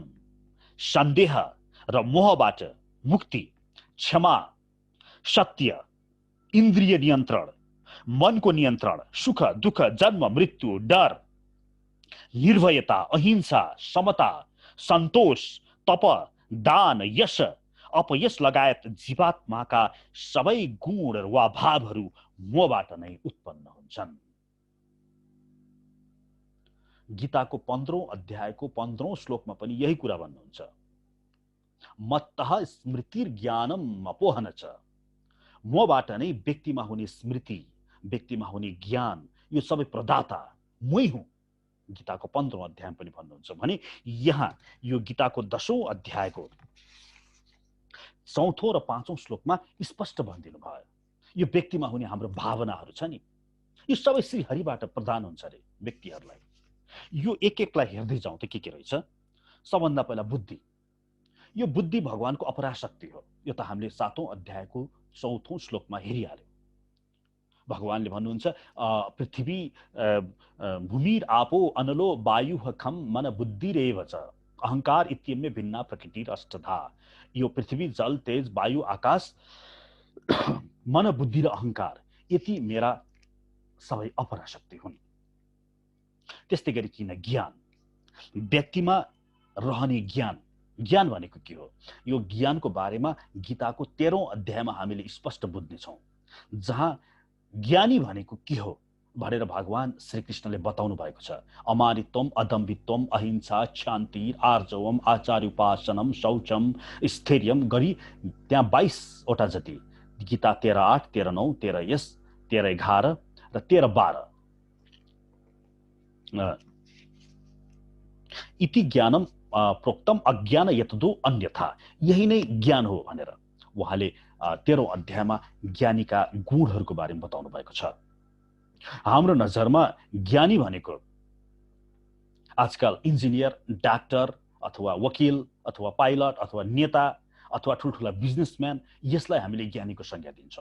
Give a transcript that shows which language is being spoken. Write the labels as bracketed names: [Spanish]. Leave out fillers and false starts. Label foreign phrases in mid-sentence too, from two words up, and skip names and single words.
[Nepali] सन्देह र मोहबाट मुक्ति, क्षमा, सत्य, इन्द्रिय नियन्त्रण, मनको नियन्त्रण, सुख दुःख, जन्म मृत्यु, डर, निर्भयता, अहिंसा, समता, सन्तोष, तप, दान, यश, अपयश लगायत जीवात्माका सबै गुण वा भावहरू मोहबाट नै उत्पन्न हुन्छन्। गीताको 15औं अध्यायको 15औं श्लोकमा पनि यही कुरा भन्नुहुन्छ। [Sanskrit] मत्तः स्मृतिर्ज्ञानम अपोहन च, [Nepali] मोहबाट नै व्यक्तिमा हुने स्मृति, व्यक्तिमा हुने ज्ञान, यो सबै प्रदाता मै हुँ। गीताको 15औं अध्याय पनि भन्नुहुन्छ भने यहाँ यो गीताको 10औं अध्यायको 4औं र 5औं श्लोकमा स्पष्ट भनिदिनु भयो। यो व्यक्तिमा हुने हाम्रो भावनाहरू छ नि, यो सबै श्री हरिबाट प्रदान हुन्छ अरे व्यक्तिहरूलाई। यो एक एकलाई हेर्दै जाउँ त के रहेछ। सबभन्दा पहिला बुद्धि। यो बुद्धि भगवानको अपराशक्ति हो। यो त हामीले 7औं अध्यायको 4औं श्लोकमा हेरिहाल्यौं। भगवानले भन्नुहुन्छ [Sanskrit] पृथ्वी भूमिर आपो अनलो वायुः खम मन बुद्धिरेव च, अहंकार इत्यम्य भिन्ना प्रकृतिर अष्टधा। [Nepali] यो पृथ्वी जल तेज वायु आकाश मन बुद्धि र अहंकार यति मेरा सबै अपराशक्ति हुन्। त्यस्तै गरी किन ज्ञान, व्यक्तिमा रहने ज्ञान, ज्ञान भनेको के हो? यो ज्ञानको बारेमा गीताको 13औं अध्यायमा हामीले स्पष्ट बुझ्नेछौँ, जहाँ ज्ञानी भनेको के हो भनेर भगवान श्रीकृष्णले बताउनु भएको छ। [Sanskrit] अमानित्वम, अदम्भित्वम, अहिंसा, शान्ति, आर्जवम, आचार्य उपासनम, शौचम, स्थैर्यम [Nepali] गरी त्यहाँ 22वटा जति, गीता 13:8, 13:9, 13:10, 13:11 र 13:12 [Sanskrit] इति ज्ञानम प्रोक्तम अज्ञान यतदो अन्यथा, [Nepali] यही नै ज्ञान हो भनेर उहाँले 13औं अध्यायमा ज्ञानीका गुणहरूको बारेमा बताउनु भएको छ। हाम्रो नजरमा ज्ञानी भनेको आजकल इन्जिनियर, डाक्टर अथवा वकिल अथवा पाइलट अथवा नेता अथवा ठुल्ठुला बिजनेसम्यान, यसलाई हामीले ज्ञानीको संज्ञा दिन्छौँ।